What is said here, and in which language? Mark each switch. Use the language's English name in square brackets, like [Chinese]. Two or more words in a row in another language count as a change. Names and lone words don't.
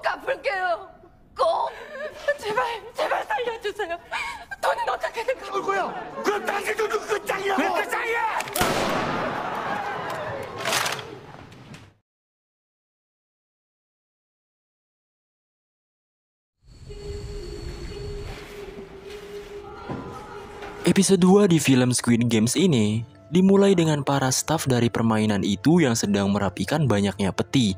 [Korean] 갚을게요. 꼭. 제발, 제발 살려주세요. 돈은 어떻게든 얼굴야. 그럼 당신도 끝장이라고. 왜 끝장이야? [Indonesian] Episode 2 di film Squid Games ini dimulai dengan para staf dari permainan itu yang sedang merapikan banyaknya peti.